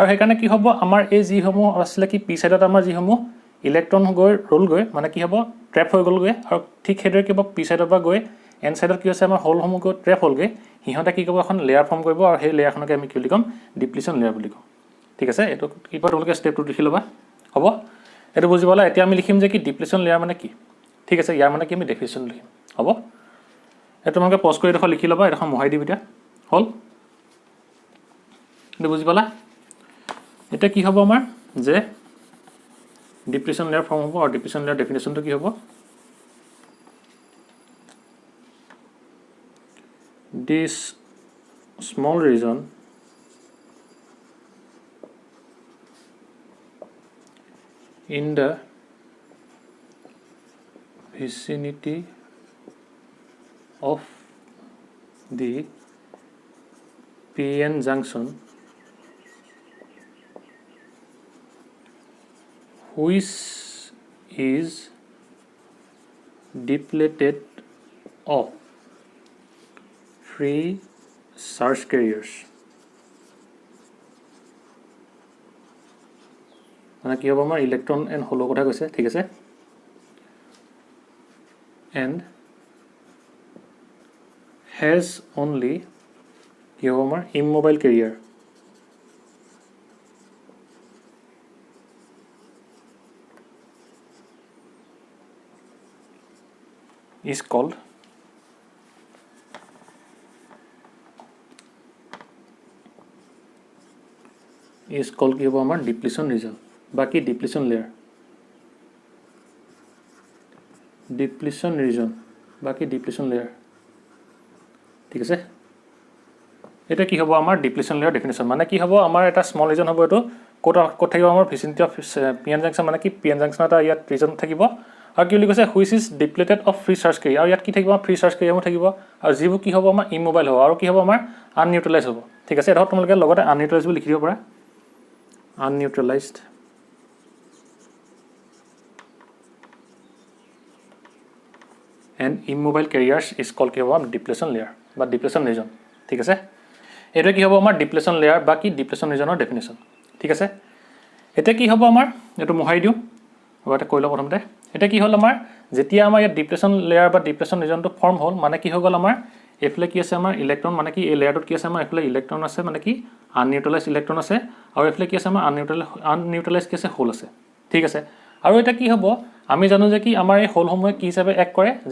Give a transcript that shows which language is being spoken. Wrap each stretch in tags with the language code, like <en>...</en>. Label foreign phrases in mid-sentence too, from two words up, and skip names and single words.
<as>সেইকাৰণে কি হ'ব আমাৰ এই যিসমূহ আছিল কি পি সাইডত আমাৰ যিসমূহ ইলেক্ট্ৰন গৈ ৰোল গৈ মানে কি হ'ব ট্ৰেপ হৈ গ'লগৈ আৰু ঠিক সেইদৰে কি হ'ব পি সাইডৰ পৰা গৈ এন সাইডত কি হৈছে আমাৰ হোলসমূহ গৈ ট্ৰেপ হ'লগৈ হিহঁতে কি কৰিব এখন</as> <en>layer form</en> <as>কৰিব আৰু সেই লেয়াৰখনকে আমি কি বুলি ক'ম</as> <en>depletion layer</en> <as>বুলি ক'ম ঠিক আছে এইটো কিবা তোমালোকে ষ্টেপটো লিখি ল'বা হ'ব এইটো বুজি পালা এতিয়া আমি লিখিম যে কি</as> <en>depletion layer</en> <as>মানে কি ঠিক আছে ইয়াৰ মানে কি আমি ডেফিনিশ্যন লিখিম হ'ব এটা তোমালোকে পজ কৰি দেখো লিখি ল'বা এটা মোহাই দিবি এতিয়া হল এইটো বুজি পালা এটা কি হ'ব আমাৰ যে</as> <en>depletion layer form</en> <as>হ'ব আৰু</as> <en>depletion layer</en> <as>ডেফিনিশ্যনটো কি হ'ব</as> <en>this small region in the vicinity of the PN junction which is depleted of free charge carriers</en> <as>মানে কি হ'ব আমাৰ ইলেক্ট্ৰন এণ্ড হোলৰ কথা কৈছে ঠিক আছে</as> <en>and has only</en> <as>কি হ'ব আমাৰ</as> <en>immobile carrier is called</en> <as>কি হ'ব আমাৰ</as> <en>depletion region</en> <as>বাকি</as> <en>depletion layer depletion region</en> <as>বাকি</as> <en>depletion layer</en> <as>ঠিক আছে এটা কি হ'ব আমাৰ</as> <en>depletion layer definition</en> <as>মানে কি হ'ব আমাৰ এটা</as> <en>small region</en> <as>হ'ব এটো ক'ত থাকিব আমাৰ</as> <en>vicinity of PN junction</en> <as>মানে কি</as> <en>PN junction</en> <as>এটা ইয়াত ৰিজন থাকিব আৰু কি বুলি কৈছে</as> <en>which is depleted of free charge carrier</en> <as>আৰু ইয়াত কি থাকিব ফ্ৰী চাৰ্জ কেৰিয়াৰও থাকিব আৰু যিবোৰ কি হ'ব আমাৰ ইমোবাইল হ'ব আৰু কি হ'ব আমাৰ আননিউট্ৰেলাইজ হ'ব ঠিক আছে ধৰক তোমালোকে লগতে আননিউট্ৰেলাইজ বুলি লিখি দিব পাৰা unneutralized</as> <en>and immobile carriers is called</en> <as>কি হ'ব</as> <en>depletion layer</en> <as>বা</as> <en>depletion region</en> <as>ঠিক আছে এইটো কি হ'ব আমাৰ</as> <en>depletion layer</en> <as>বা কি ডিপ্লেশ্যন ৰিজনৰ ডেফিনিশ্যন ঠিক আছে এটা কি হ'ব আমাৰ এটো মোহাই দিও এটা কৈ লওঁ প্ৰথমতে এটা কি হ'ল আমাৰ যেতিয়া আমাৰ ইয়াত</as> <en>depletion layer</en> <as>বা ডিপ্লেশ্যন ৰিজনটো ফৰ্ম হ'ল মানে কি হৈ গ'ল আমাৰ এফলে কি আছে আমাৰ ইলেক্ট্ৰন মানে কি এই লেয়াৰটোত কি আছে আমাৰ এফলে ইলেক্ট্ৰন আছে মানে কি</as> <en>unneutralize electron</en> <as>আছে আৰু এফলে কি আছে আমাৰ আননিউট্ৰেলাইজ কি আছে হোল আছে ঠিক আছে আৰু এটা কি হ'ব আমি জানো যে কি আমাৰ এই হোলসমূহে কি হিচাপে এক কৰে যে</as>